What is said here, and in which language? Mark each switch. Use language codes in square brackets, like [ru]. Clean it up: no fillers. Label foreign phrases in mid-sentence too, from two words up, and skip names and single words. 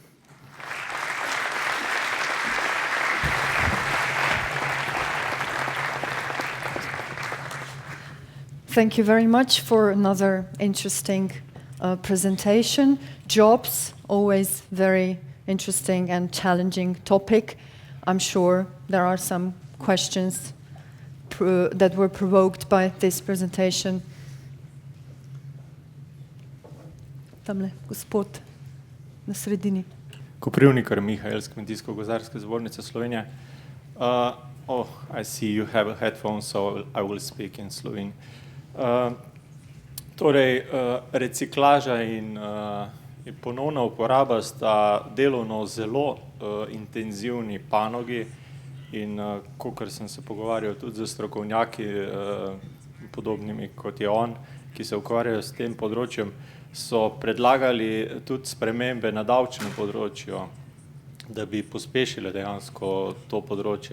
[en] Thank you very much for another interesting presentation. Jobs, always very interesting and challenging topic. I'm sure there are some questions that were provoked by this presentation. [sl] Tamle, gospod, na sredini. Koprivnikar Mihael z Kmetijsko-gozdarske zbornice Slovenije. [en] I see you have headphones, so I will speak in Slovene. [sl] Reciklaža in ponovna uporaba sta delovno zelo intenzivni panogi in kakor sem se pogovarjal tudi z strokovnjaki podobnimi kot je on, ki se ukvarjajo s tem področjem, so predlagali tudi spremembe na davčnem področju, da bi pospešile dejansko to področje.